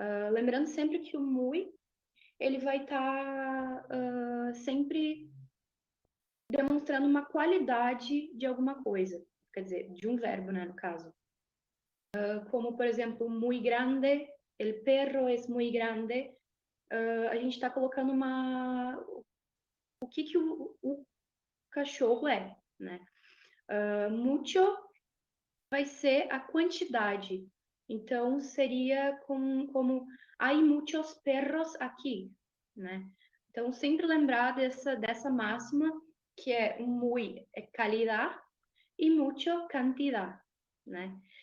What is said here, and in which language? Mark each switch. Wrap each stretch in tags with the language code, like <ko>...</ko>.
<pt>Lembrando sempre que o muy, ele vai estar sempre demonstrando uma qualidade de alguma coisa, quer dizer, de um verbo, né, no caso. Como, por exemplo, muy grande,</pt> <es>el perro es muy grande,</es> <pt>a gente está colocando o que o cachorro é, né? Mucho vai ser a quantidade. Então, seria como</pt> <es>hay muchos perros aqui,</es> <pt>né? Então, sempre lembrar dessa máxima, que é muy é calidad e mucho cantidad, né?</pt>